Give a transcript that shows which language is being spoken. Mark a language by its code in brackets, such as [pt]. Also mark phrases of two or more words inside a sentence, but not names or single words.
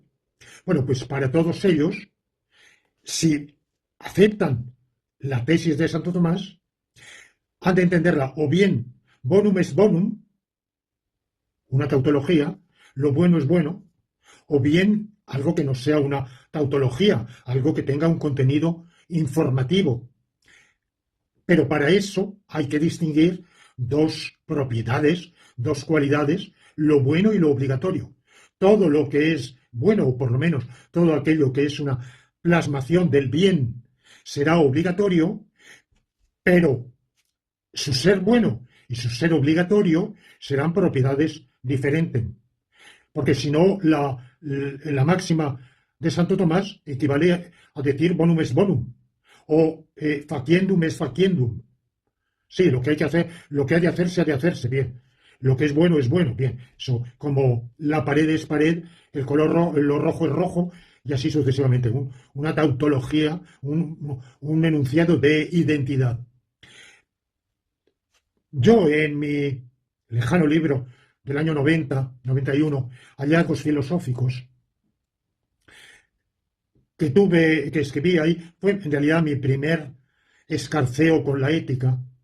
[es] Bueno, pues para todos ellos, si aceptan la tesis de Santo Tomás, han de entenderla o bien [la] bonum est bonum, [es] una tautología, lo bueno es bueno, o bien algo que no sea una tautología, algo que tenga un contenido informativo. Pero para eso hay que distinguir dos propiedades, dos cualidades, lo bueno y lo obligatorio. Todo lo que es bueno, o por lo menos todo aquello que es una plasmación del bien, será obligatorio, pero su ser bueno y su ser obligatorio serán propiedades diferentes. Porque si no, la máxima de Santo Tomás equivale a decir [la] bonum est bonum, [es] o [la] faciendum est faciendum. [es] Sí, lo que hay que hacer, lo que hay de hacer se ha de hacerse, bien. Lo que es bueno, bien. Eso, como la pared es pared, el color lo rojo es rojo, y así sucesivamente. Una tautología, un enunciado de identidad. Yo, en mi lejano libro del año 90, 91, Hallazgos filosóficos, que escribí ahí, fue en realidad mi primer escarceo con la ética,